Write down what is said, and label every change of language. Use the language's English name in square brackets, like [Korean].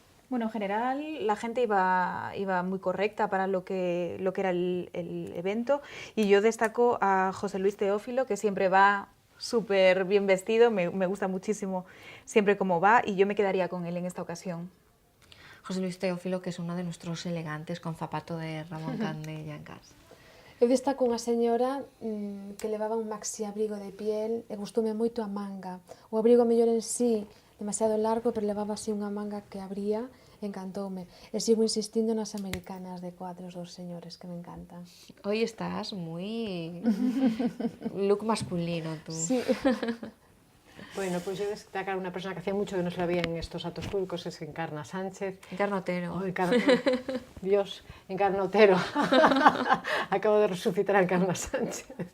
[Spanish] Bueno, en general la gente iba muy correcta para lo que era el evento, y yo destaco a José Luis Teófilo, que siempre va súper bien vestido, me gusta muchísimo siempre cómo va, y yo me quedaría con él en esta ocasión. José Luis Teófilo, que es uno de nuestros elegantes con zapato de Ramón Cande Llancas. [Galician] Eu destaco unha señora que levaba un maxi abrigo de piel e gustoume moito a manga. O abrigo mellor en sí demasiado largo, pero levaba así unha manga que abría, encantoume. E sigo insistindo nas americanas de cuadros dos señores, que me encantan. [Spanish] Hoy estás muy look masculino tú. Sí. Bueno, pues yo destacar una persona que hacía mucho que no se la veía en estos actos públicos, es Encarna Sánchez. Encarna Otero. Oh, Dios, Encarna Otero. Acabo de resucitar a Encarna Sánchez.